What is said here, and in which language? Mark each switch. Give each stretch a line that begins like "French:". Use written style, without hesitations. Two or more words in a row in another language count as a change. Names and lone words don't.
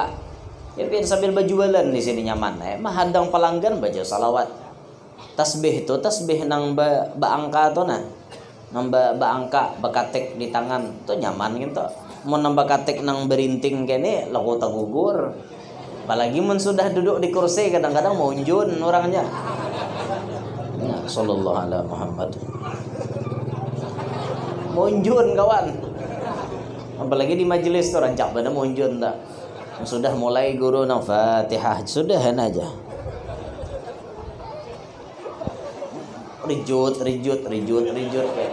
Banjar: Ya biar sambil berjualan di sini nyaman. Mahadang pelanggan baca salawat. Tasbih itu tasbih nang angka tuh nah. Nang angka bakatek di tangan tuh nyaman gitu. Mau nambah katek nang berinting kene laku tagugur. Apalagi mun sudah duduk di kursi kadang-kadang mau unjun orangnya.
Arabic: يا صلى الله عليه محمد.
Banjar: Mau unjun kawan. Apalagi di majelis tuh rancak pada mau unjun tak. Sudah mulai guru nang Fatihah sudahan aja. Rijut kayak.